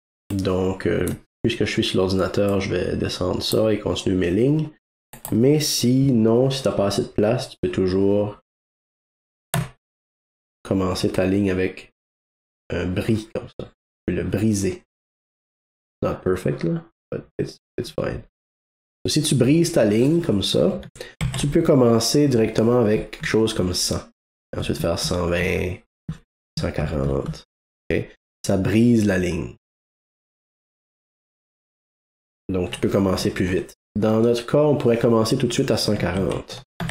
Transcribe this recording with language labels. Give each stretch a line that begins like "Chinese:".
French: Donc, puisque je suis sur l'ordinateur, je vais descendre ça et continuer mes lignes. Mais sinon, si tu n'as pas assez de place, tu peux toujours commencer ta ligne avec un bris comme ça. Tu peux le briser.
English: Not perfect, là, but it's fine.
French: Donc, si tu brises ta ligne comme ça, tu peux commencer directement avec quelque chose comme 100. Et ensuite faire 120, 140. Okay? Ça brise la ligne. Donc, tu peux commencer plus vite. Dans notre cas, on pourrait commencer tout de suite à 140.